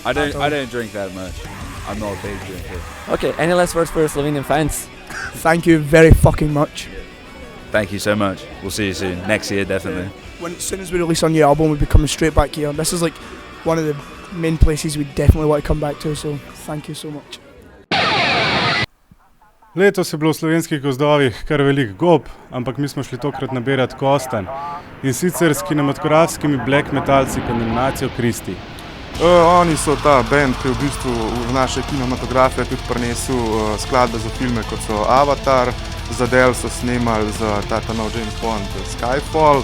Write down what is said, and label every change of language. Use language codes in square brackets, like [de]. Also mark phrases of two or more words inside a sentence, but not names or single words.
[en] I don't drink that much. I'm not a big drinker. Okay, any last words for Slovenian fans? Thank you very fucking much. Thank you so much. We'll see you soon. Next year, definitely. As soon as we release our new album, we'll be coming straight back here. This is one of the main places we definitely want to come back to, so thank you so much. [sl] Letos je bilo v slovenskih gozdovih kar velik gob, ampak mi smo šli tokrat nabirati kostanj. In sicer s kinematografskimi black metalci pod nominacijo Kristi. Oni so ta band, ki je v bistvu v naše kinematografije tudi prinesel skladbe za filme, kot so Avatar, za Del so snemali za ta nov James Bond, Skyfall.